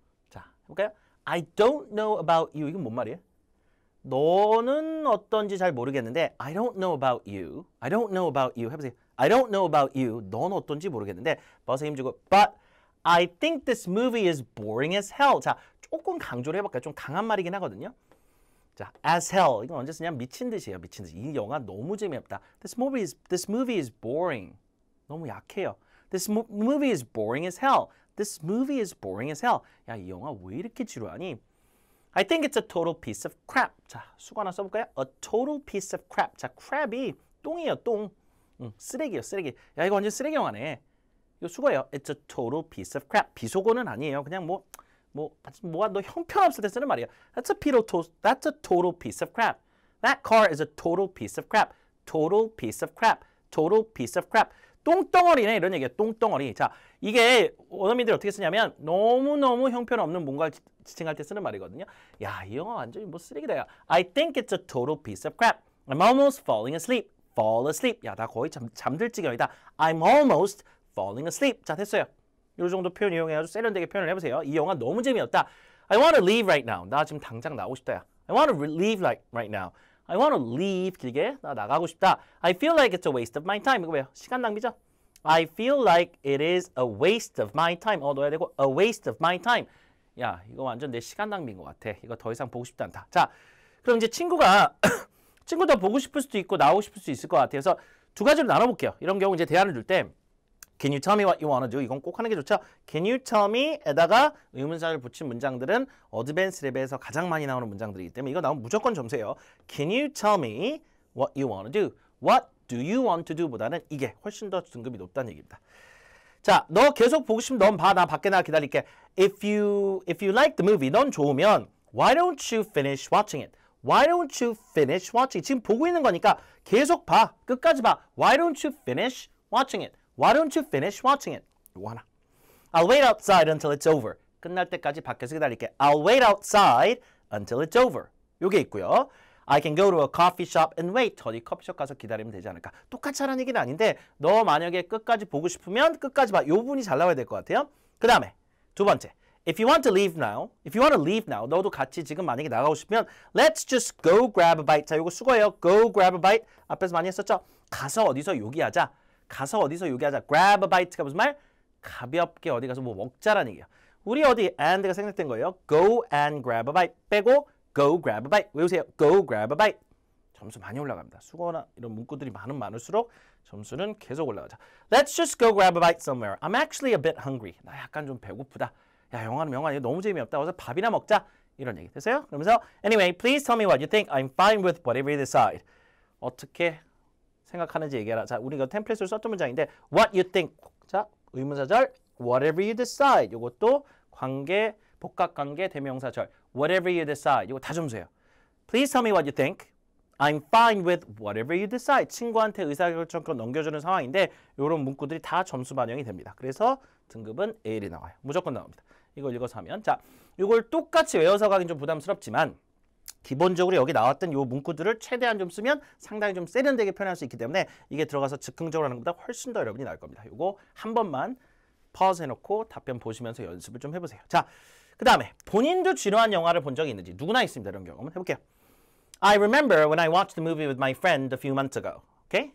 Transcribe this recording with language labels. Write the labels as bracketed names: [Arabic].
[Korean] 자, 해볼까요? [English] I don't know about you. [Korean] 이건 뭔 말이에요? 너는 어떤지 잘 모르겠는데 [English] I don't know about you. I don't know about you. [Korean] 해보세요. [English] I don't know about you. [Korean] 넌 어떤지 모르겠는데 버스에 힘주고 [English] But I think this movie is boring as hell. [Korean] 자, 조금 강조를 해볼까요? 좀 강한 말이긴 하거든요. 자, as hell. 이건 언제 쓰냐면 미친 듯이에요. 미친 듯이. 이 영화 너무 재미없다. [English] This movie is boring. [Korean] 너무 약해요. [English] This movie is boring as hell. This movie is boring as hell. [Korean] 야, 이 영화 왜 이렇게 지루하니? [English] I think it's a total piece of crap. [Korean] 자, 수고 하나 써볼까요? [English] A total piece of crap. [Korean] 자, crap이 똥이에요, 똥. 쓰레기예요, 쓰레기. 야, 이거 완전 쓰레기 영화네. 이거 수고예요. [English] It's a total piece of crap. [Korean] 비속어는 아니에요. 그냥 뭐가 너 형편없을 때 쓰는 말이야. [English] That's a total piece of crap. That car is a total piece of crap. Total piece of crap. Total piece of crap. [Korean] 똥덩어리네 이런 얘기예요. 똥덩어리. 자, 이게 원어민들이 어떻게 쓰냐면 너무너무 형편없는 뭔가를 지칭할 때 쓰는 말이거든요. 야, 이 영화 완전히 뭐 쓰레기다. 야. [English] I think it's a total piece of crap. I'm almost falling asleep. Fall asleep. [Korean] 야, 나 거의 잠들 지경이다. [English] I'm almost falling asleep. [Korean] 자, 됐어요. 이 정도 표현 이용해가지고 세련되게 표현을 해보세요. 이 영화 너무 재미없다. [English] I want to leave right now. [Korean] 나 지금 당장 나오고 싶다. 야. [English] I want to leave right now. I want to leave. [Korean] 길게. 나 나가고 싶다. [English] I feel like it's a waste of my time. [Korean] 이거 왜요? 시간 낭비죠? [English] I feel like it is a waste of my time. [Korean] 넣어야 되고 [English] a waste of my time. [Korean] 야, 이거 완전 내 시간 낭비인 것 같아. 이거 더 이상 보고 싶지 않다. 자, 그럼 이제 친구가 친구도 보고 싶을 수도 있고 나오고 싶을 수 있을 것 같아요. 그래서 두 가지로 나눠볼게요. 이런 경우 이제 대안을 줄 때 [English] Can you tell me what you want to do? [Korean] 이건 꼭 하는 게 좋죠. [English] Can you tell me? [Korean] 에다가 의문사를 붙인 문장들은 어드밴스 레벨에서 가장 많이 나오는 문장들이기 때문에 이거 나오면 무조건 점수예요. [English] Can you tell me what you want to do? What do you want to do? [Korean] 보다는 이게 훨씬 더 등급이 높다는 얘기입니다. 자, 너 계속 보고 싶으면 넌 봐. 나 밖에 나가 기다릴게. [English] If you like the movie, [Korean] 넌 좋으면 [English] why don't you finish watching it? Why don't you finish watching it? [Korean] 지금 보고 있는 거니까 계속 봐. 끝까지 봐. [English] Why don't you finish watching it? Why don't you finish watching it? [Korean] 이거 하나. [English] I'll wait outside until it's over. [Korean] 끝날 때까지 밖에서 기다릴게. [English] I'll wait outside until it's over. [Korean] 요게 있고요. [English] I can go to a coffee shop and wait. [Korean] 어디 커피숍 가서 기다리면 되지 않을까. 똑같이 하라는 얘기는 아닌데 너 만약에 끝까지 보고 싶으면 끝까지 봐. 요 부분이 잘 나와야 될 것 같아요. 그 다음에 두 번째. [English] If you want to leave now, [Korean] 너도 같이 지금 만약에 나가고 싶으면 [English] let's just go grab a bite. [Korean] 자, 요거 수거예요. [English] Go grab a bite. [Korean] 앞에서 많이 했었죠? 가서 어디서 요기하자. grab a bite가 무슨 말? 가볍게 어디 가서 뭐 먹자라는 얘기야. 우리 어디 and가 생략된 거예요. [English] Go and grab a bite [Korean] 빼고 [English] go grab a bite. [Korean] 외우세요. [English] Go grab a bite. [Korean] 점수 많이 올라갑니다. 수거나 이런 문구들이 많을수록 점수는 계속 올라가죠. [English] Let's just go grab a bite somewhere. I'm actually a bit hungry. [Korean] 나 약간 좀 배고프다. 야, 영화는 이거 너무 재미없다. 어서 밥이나 먹자. 이런 얘기 됐어요? 그러면서 [English] anyway, please tell me what you think. I'm fine with whatever you decide. [Korean] 어떻게 생각하는지 얘기해라. 자, 우리가 템플릿으로 썼던 문장인데 [English] what you think. [Korean] 자, 의문사절 [English] whatever you decide. [Korean] 이것도 관계, 복합관계, 대명사절 [English] whatever you decide. [Korean] 이거 다 점수예요. [English] Please tell me what you think. I'm fine with whatever you decide. [Korean] 친구한테 의사결정권 넘겨주는 상황인데 이런 문구들이 다 점수 반영이 됩니다. 그래서 등급은 A1이 나와요. 무조건 나옵니다. 이걸 읽어서 하면 자, 이걸 똑같이 외워서 가긴 좀 부담스럽지만 기본적으로 여기 나왔던 이 문구들을 최대한 좀 쓰면 상당히 좀 세련되게 표현할 수 있기 때문에 이게 들어가서 즉흥적으로 하는 것보다 훨씬 더 여러분이 나을 겁니다. 이거 한 번만 pause 해놓고 답변 보시면서 연습을 좀 해보세요. 자, 그 다음에 본인도 지루한 영화를 본 적이 있는지 누구나 있습니다. 이런 경험은 해볼게요. [English] I remember when I watched the movie with my friend a few months ago. Okay?